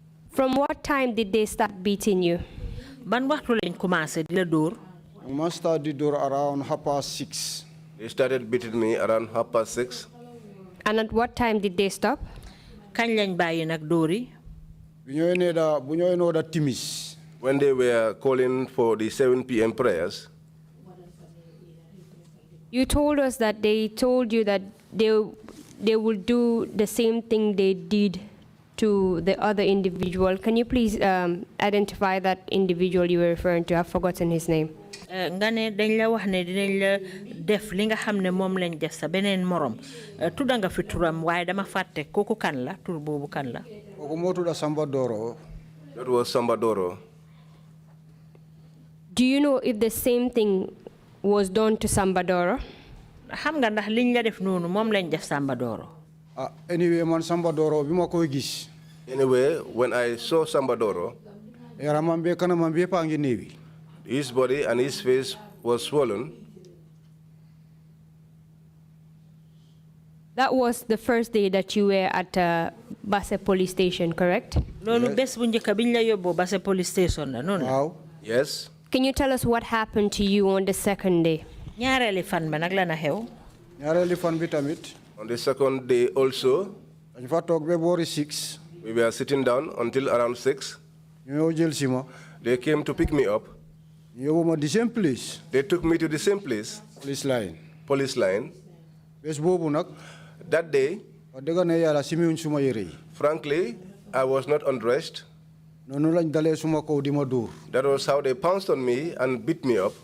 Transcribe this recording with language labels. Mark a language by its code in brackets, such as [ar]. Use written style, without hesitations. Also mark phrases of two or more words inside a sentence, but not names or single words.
[en] From what time did they start beating you? [wo] Ban waxtu lañ commencé di la dóor. [en] I started the door around 6:30. They started beating me around 6:30. And at what time did they stop? [wo] Kañ lañ bàyyi nag dóor yi. Timis. [en] When they were calling for the 7 p.m. prayers. You told us that they told you that they would do the same thing they did to the other individual. Can you please identify that individual you were referring to? I've forgotten his name. [wo] Nga ne dañ la wax ne dinañ la def li nga xam ne moom lañ def sa beneen morom tudda nga fi turam waaye dama fàtte kooku kan la tur boobu kan la. Kooku moo tudda Samba Doro. [en] That was Samba Doro. Do you know if the same thing was done to Samba Doro? [wo] Xam nga ndax liñ la def noonu moom lañ def Samba Doro. Anyway man Samba Doro bi ma koy gis. [en] Anyway, when I saw Samba Doro, [wo] yaramam be kanamam be pa ngi neewi. [en] His body and his face was swollen. That was the first day that you were at Basse police station, correct? [wo] Lolu bes bu njëkk biñ la yóbbu Basse police station la noonu. Waaw. [en] Yes. Can you tell us what happened to you on the second day? [wo] Ñaareeli fan ba nag la na xew. Ñaareeli fan bi tamit. [en] On the second day also, [wo] dañ fa toog ba boori 6. [en] we were sitting down until around 6. [wo] Ñu jël si ma. [en] They came to pick me up. You were the same place. They took me to the same place. Police line. Police line. [wo] Bes bobu nak. [en] That day, frankly, I was not undressed. That was how they pounced on me and beat me up.